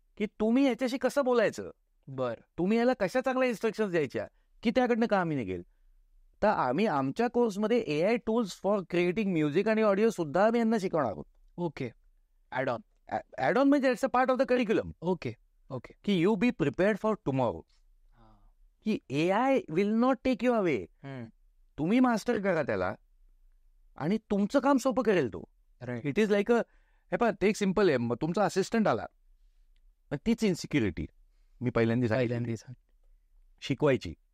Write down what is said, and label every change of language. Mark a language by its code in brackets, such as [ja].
[mr] की तुम्ही याच्याशी कसं बोलायचं. बर. तुम्ही याला कशा चांगल्या इन्स्ट्रक्शन्स द्यायच्या की त्याकडनं का आम्ही निघेल. तर आम्ही आमच्या कोर्समध्ये AI [en] tools for creating music [mr] आणि ऑडिओ सुद्धा आम्ही यांना शिकवणार आहोत. ओके. ॲड [en] On म्हणजे it's a part of the curriculum. Okay. की you be prepared for tomorrow. [mr] की [en] AI will not take you away. [mr] तुम्ही मास्टर करा त्याला आणि तुमचं काम सोपं करेल तो. [en] it is like [mr] हे पहा, ते एक सिम्पल आहे. मग तुमचा असिस्टंट आला, तीच इन्सिक्युरिटी मी पहिल्यांदा शिकवायची.